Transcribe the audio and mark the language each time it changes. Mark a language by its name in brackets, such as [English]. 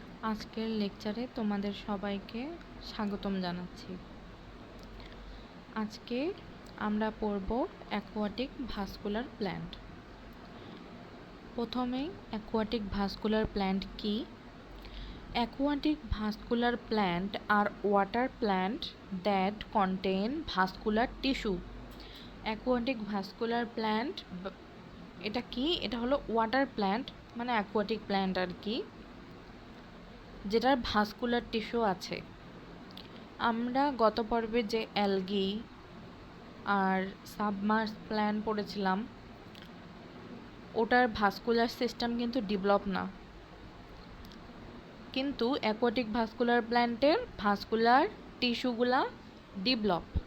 [Bangla] আজকের লেকচারে তোমাদের সবাইকে স্বাগতম জানাচ্ছি। আজকে আমরা পড়ব অ্যাকোয়াটিক ভাস্কুলার প্ল্যান্ট। প্রথমেই অ্যাকোয়াটিক ভাস্কুলার প্ল্যান্ট কি? [English] Aquatic vascular plant are water plant that contain vascular tissue. [Bangla] Aquatic vascular plant এটা কি? এটা হলো ওয়াটার প্ল্যান্ট, মানে অ্যাকোয়াটিক প্ল্যান্ট আর কি, যেটার ভাস্কুলার টিস্যু আছে। আমরা গত পর্বে যে অ্যালগি আর সাবমার্স প্ল্যান্ট পড়েছিলাম, ওটার ভাস্কুলার সিস্টেম কিন্তু ডেভেলপ না, কিন্তু অ্যাকোয়াটিক ভাস্কুলার প্ল্যান্টের ভাস্কুলার টিস্যুগুলা ডেভেলপ।